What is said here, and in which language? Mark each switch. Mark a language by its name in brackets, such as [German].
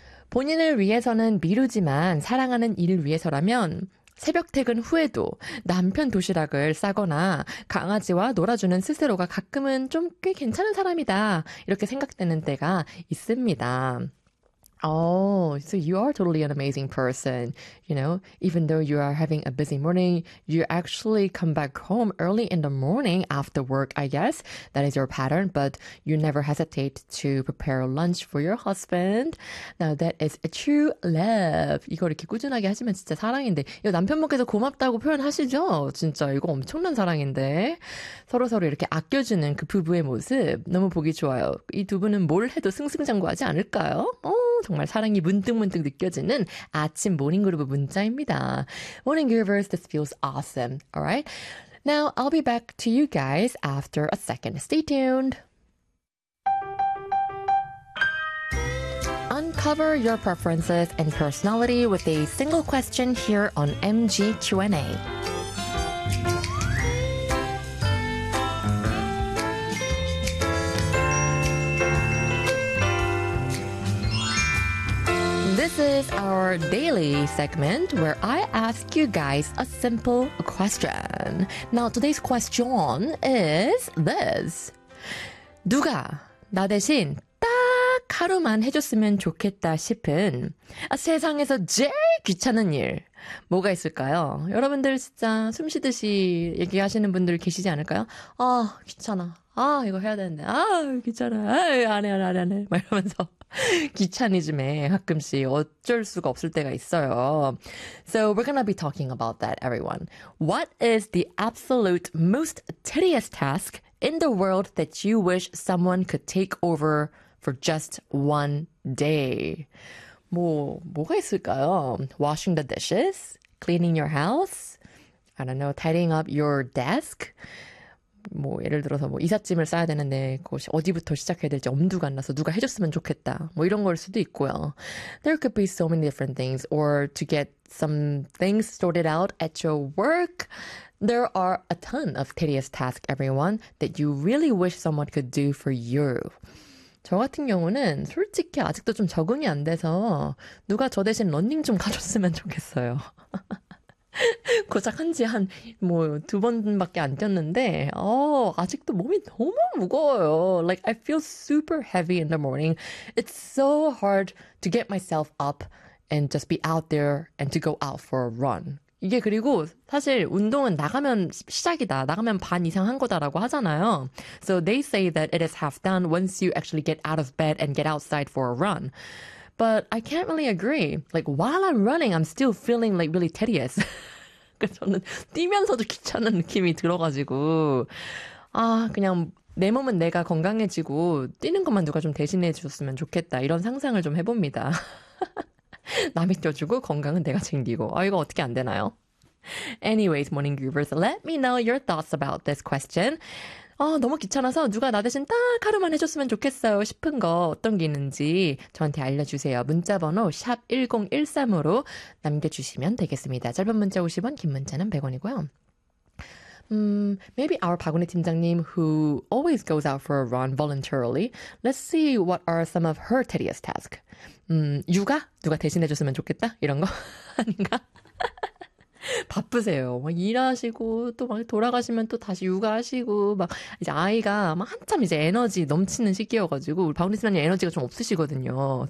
[Korean] 본인을 위해서는 미루지만 사랑하는 이를 위해서라면 새벽 퇴근 후에도 남편 도시락을 싸거나 강아지와 놀아주는 스스로가 가끔은 좀꽤 괜찮은 사람이다. 이렇게 생각되는 때가 있습니다. [English] Oh, so you are totally an amazing person. You know, even though you are having a busy morning, you actually come back home early in the morning after work, I guess. That is your pattern, but you never hesitate to prepare lunch for your husband. Now, that is a true love. [Korean] 이거 이렇게 꾸준하게 하시면 진짜 사랑인데. 이거 남편분께서 고맙다고 표현하시죠? 진짜 이거 엄청난 사랑인데. 서로서로 이렇게 아껴주는 그 부부의 모습. 너무 보기 좋아요. 이두 분은 뭘 해도 승승장구하지 않을까요? 정말 사랑이 문득문득 느껴지는 아침 모닝그룹 문자입니다. [English] Morning Groovers, this feels awesome. Alright? Now, I'll be back to you guys after a second. Stay tuned! Uncover your preferences and personality with a single question here on MG Q&A. This is our daily segment where I ask you guys a simple question. Now, today's question is this. [Korean] 누가 나 대신 딱 하루만 해줬으면 좋겠다 싶은 세상에서 제일 귀찮은 일 뭐가 있을까요? 여러분들 진짜 숨 쉬듯이 얘기하시는 분들 계시지 않을까요? 아, 귀찮아. 아, 이거 해야 되는데. 아, 귀찮아. 아, 안 해, 안 해, 안 해. 막 이러면서. 귀차니즘에 가끔씩 어쩔 수가 없을 때가 있어요. [English] So we're gonna be talking about that, everyone. What is the absolute most tedious task in the world that you wish someone could take over for just one day? [Korean] 뭐가 있을까요? [English] Washing the dishes? Cleaning your house? I don't know, tidying up your desk? [Korean] 뭐 예를 들어서 뭐 이삿짐을 싸야 되는데 그것이 어디부터 시작해야 될지 엄두가 안 나서 누가 해줬으면 좋겠다 뭐 이런 걸 수도 있고요. [English] There could be so many different things, or to get some things sorted out at your work. There are a ton of tedious tasks, everyone, that you really wish someone could do for you. [Korean] 저 같은 경우는 솔직히 아직도 좀 적응이 안 돼서 누가 저 대신 러닝 좀 가줬으면 좋겠어요. 고작 한지한뭐두 번밖에 안 뛰었는데 아직도 몸이 너무 무거워요. [English] Like I feel super heavy in the morning. It's so hard to get myself up and just be out there and to go out for a run. [Korean] 이게 그리고 사실 운동은 나가면 시작이다. 나가면 반 이상 한 거다라고 하잖아요. [English] So they say that it is half done once you actually get out of bed and get outside for a run. But I can't really agree. Like, while I'm running, I'm still feeling like really tedious. [Korean] 저는 뛰면서도 귀찮은 느낌이 들어가지고. 아, 그냥 내 몸은 내가 건강해지고, 뛰는 것만 누가 좀 대신해 주셨으면 좋겠다. 이런 상상을 좀 해봅니다. 남이 뛰어주고, 건강은 내가 챙기고. 아, 이거 어떻게 안 되나요? [English] Anyways, morning groovers, let me know your thoughts about this question. [Korean] 아, 너무 귀찮아서 누가 나 대신 딱 하루만 해줬으면 좋겠어요 싶은 거 어떤 게 있는지 저한테 알려주세요. 문자번호 #1013으로 남겨주시면 되겠습니다. 짧은 문자 50원, 긴 문자는 100원이고요. [English] Maybe our 박원희 팀장님 who always goes out for a run voluntarily. Let's see what are some of her tedious tasks. [Korean] 육아? 누가 대신 해줬으면 좋겠다? 이런 거 아닌가? 바쁘세요. 막 일하시고 또막 돌아가시면 또 다시 육아하시고 막 이제 아이가 막 한참 이제 에너지 넘치는 시기여가지고 우리 박원희 팀장님 에너지가 좀 없으시거든요.